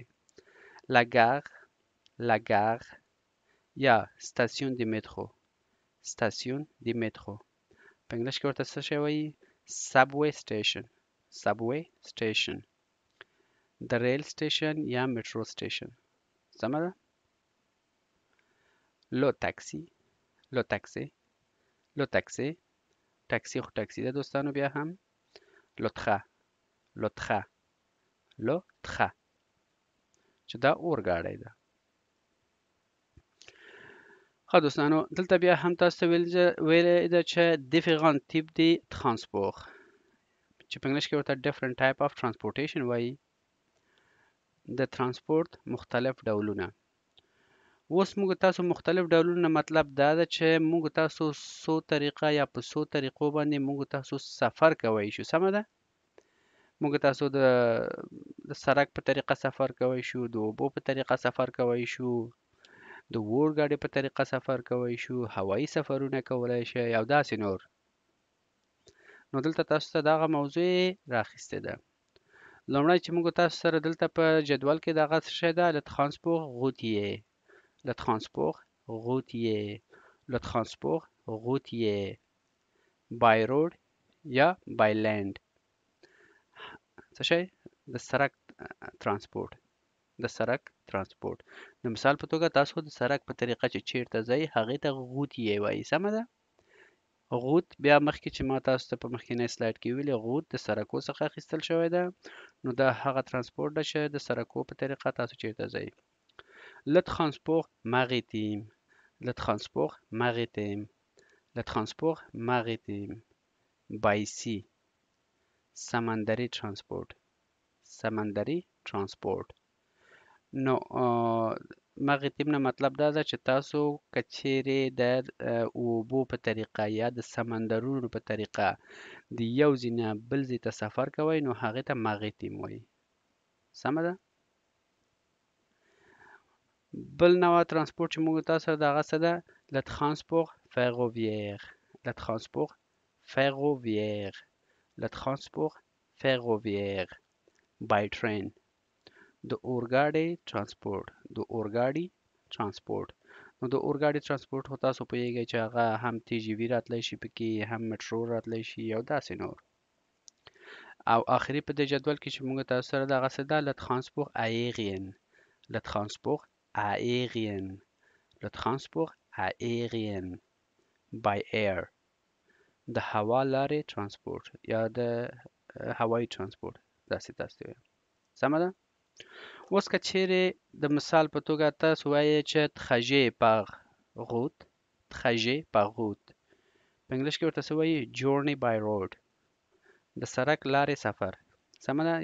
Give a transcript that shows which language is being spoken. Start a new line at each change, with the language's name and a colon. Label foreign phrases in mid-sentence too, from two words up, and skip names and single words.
French: la gare la gare
Pashto: یا
French: station de métro station de métro
Pashto: په انګلیش کې ورته څه شی وایي؟
English: subway station subway station
Pashto: د
English: rail station
Pashto: یا
English: metro station.
Pashto: سمه ده.
French: le taxi le taxi le taxi
Pashto: تاکسی خو تاکسی ده دوستانو. بیا هم
French: le train le train le train
Pashto: چې دا اورګاډی ده. ښه دوستانو دلته بیا هم تاسو ته ویلی ده چې
English: different type
Pashto: دی ترانسپورت چې په انګلیش کې ورته
English: different type of transportation
Pashto: وایي. د ترانسپورت مختلف ډولونه. اوس موږ تاسو مختلف ډولونه مطلب دا ده چې موږ تاسو څو طریقه یا په څو طریقو باندې موږ تاسو سفر کوی شو. سمه ده. موږ تاسو د سړک په طریقه سفر کوی شو، د اوبو په طریقه سفر کوی شو، د اورګاډي په طریقه سفر کوی شو، هوایي سفرونه کولی شئ او داسې نور. نو دلته تاسو ته دغه موضوع راخیستې ده. لومړی چې موږ تاسو سره دلته په جدول کې دغه څه شی ده
French: le transport routier le transport routier
Pashto: le transport routier
English: by road
Pashto: یا
English: by land.
Pashto: څه شی؟ د سړک ترانسپورت د سړک ترانسپورت. د مثال په توګه تاسو د سړک په طریقه چې چیرته ځئ هغې ته غوټیې وایي. سمه ده. غوټ بیا مخکې چې ما تاسو ته په مخکینی سلایډ کې ویلي غوټ د سړکو څخه اخیستل شوی ده. نو دا هغه ترانسپورت ده چې د سړکو په طریقه تاسو چیرته ځئ.
French: le transport maritime le transport maritime le transport maritime
English: by sea
Pashto: سمندری ترانسپورت سمندری ترانسپورت. نو مغیتیم نه مطلب دا ده چې تاسو که چیرې د اوبو په طریقه یا د سمندرونو په طریقه د یو ځای نه بل ځای ته سفر کوئ نو هغې ته مغیتیم وایي. سمه ده. بل نوع ترانسپورت چې موږ تاسو سره دغه څه ده
French: le transport ferroviaire le transport ferroviaire
Pashto: le transport ferroviaire
English: by train
Pashto: د اورګاډي ترانسپورت د اورګاډي ترانسپورت. نو د اورګاډي ترانسپورت خو تاسو پوهیږئ چې هغه هم TGV راتلی شي پکې، هم مترو راتلی شي او داسې نور. او آخري په دې جدول کې چې موږ تاسو سره دغه څه ده
French: le transport aérien le transport aérien
Pashto: le transport aérien
English: by air
Pashto: د هوا لارې ترانسپورت یا د هوایي ترانسپورت. داسې تاسو وایي. سمه ده. اوس که چیرې د مثال په توګه تاسو وایئ چې
French: trajet par route trajet par route
Pashto: په انګلیش کې ورته څه وایي
English: journey by road
Pashto: د سړک لارې سفر. سمه ده.